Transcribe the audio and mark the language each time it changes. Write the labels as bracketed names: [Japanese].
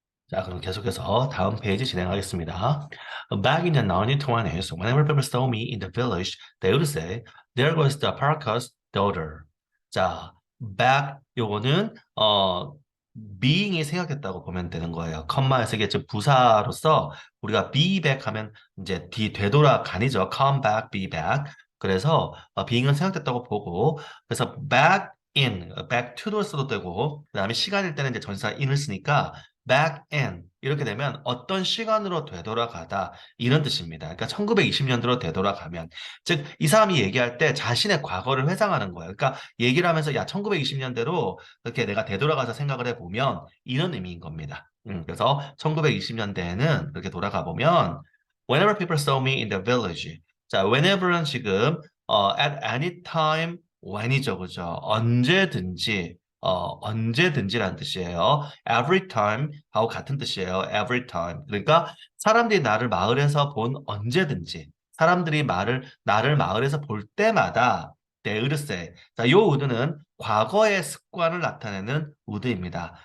[Korean] 자, 그럼 계속해서 다음 페이지 진행하겠습니다. [English] Back in the 1920s, whenever people saw me in the village, they would say, "There goes the Paracas daughter." [Korean] 자, back 요거는 being이 생각했다고 보면 되는 거예요. 컴마에서 이게 지금 부사로서 우리가 be back 하면 이제 되돌아가니죠. [English] come back, be back. [Korean] 그래서 being은 생각했다고 보고 그래서 back in, back to도 써도 되고 그다음에 시간일 때는 이제 전치사 in을 쓰니까 back in 이렇게 되면 어떤 시간으로 되돌아가다 이런 뜻입니다. 그러니까 1920년대로 되돌아가면 즉 이 사람이 얘기할 때 자신의 과거를 회상하는 거예요. 그러니까 얘기를 하면서 야 1920년대로 이렇게 내가 되돌아가서 생각을 해보면 이런 의미인 겁니다. 그래서 1920년대에는 그렇게 돌아가 보면 [English] whenever people saw me in the village [Korean] 자 whenever는 지금 [English] at any time when [Korean] 이죠, 그죠? 언제든지 언제든지라는 뜻이에요. Every time 하고 같은 뜻이에요. [English] Every time. [Korean] 그러니까 사람들이 나를 마을에서 본 언제든지 사람들이 나를 마을에서 볼 때마다 데으르세. 자, 요 우드는 과거의 습관을 나타내는 우드입니다.